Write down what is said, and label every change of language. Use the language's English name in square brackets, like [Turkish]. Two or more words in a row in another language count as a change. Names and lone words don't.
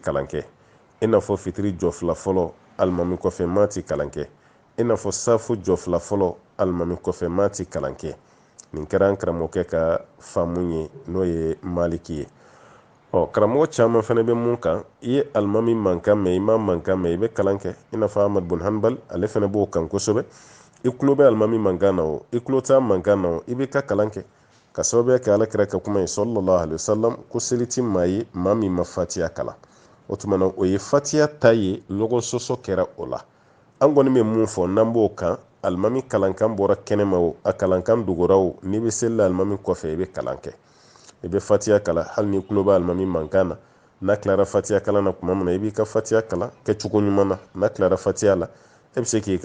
[Bambara] kalan kɛ i n'a fɔ fitiri jɔ 2 fɔlɔ alimami kɔfɛ maa tɛ kalan kɛ i n'a fɔ safu jɔ 2 fɔlɔ alimami kɔfɛ maa tɛ kalan kɛ nin kɛra an karamɔgɔkɛ ka faamu ye n'o ye maliki ye karamɔgɔ caman fana bɛ mun kan i ye alimami mankan mɛn i ma mankan mɛn i bɛ kalan kɛ i n'a fɔ Ahmad bun Hanbal ale fana b'o kan kosɛbɛ i tulo bɛ alimami mankan na o i tulo t'a mankan na o i bɛ ka kalan kɛ ka sababuya kɛ alakira ka kuma ye [Arabic] صلى الله عليه وسلم [Bambara] ko seli ti maa ye maa min ma fatiya kalan o tuma na o ye fatiya ta ye ɲɔgɔn sɔsɔ kɛra o la an kɔni bɛ mun fɔ n'an b'o kan alimami kalankan bɔra kɛnɛma o a kalankan dogora o n'i bɛ seli la alimami kɔfɛ i bɛ kalan kɛ i bɛ fatiya kalan hali ni tulo bɛ alimami mankan na n'a tilara fatiya kalan na tuma min na i b'i ka fatiya kalan kɛcogo ɲuman na n'a tilara fatiya la e bɛ se k'i